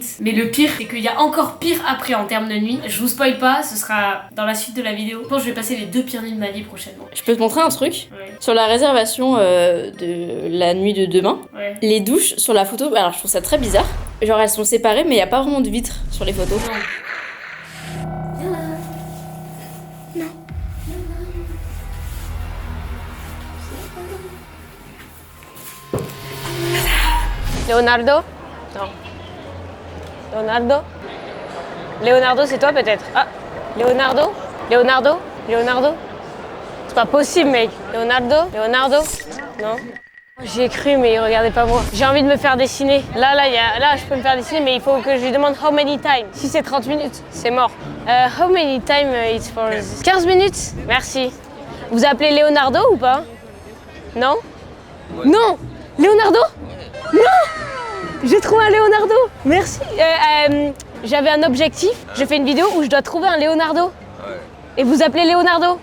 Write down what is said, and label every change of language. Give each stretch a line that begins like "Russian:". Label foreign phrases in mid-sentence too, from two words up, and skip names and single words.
French: Mais le pire, c'est qu'il y a encore pire après en termes de nuit. Je vous spoil pas, ce sera dans la suite de la vidéo. Je pense que je vais passer les 2 pires nuits de ma vie prochainement. Je peux te montrer un truc? Ouais. Sur la réservation de la nuit de demain, Ouais. les douches sur la photo, alors je trouve ça très bizarre. Genre elles sont séparées mais il n'y a pas vraiment de vitre sur les photos. Non. Leonardo? Non. Leonardo? Leonardo, c'est toi peut-être? Ah, Leonardo? Leonardo? Leonardo? C'est pas possible, mec. Leonardo? Leonardo? Non. J'y ai cru, mais il regardait pas moi. J'ai envie de me faire dessiner. Là, je peux me faire dessiner, mais il faut que je lui demande
English: how many time.
French: Si c'est 30 minutes, c'est mort.
English: How many time it's for 15 minutes?
French: Merci. Vous appelez Leonardo ou pas? Non? Non! Leonardo? Non! J'ai trouvé un Leonardo! Merci! J'avais un objectif, je fais une vidéo où je dois trouver un Leonardo. Ouais. Et vous appelez Leonardo?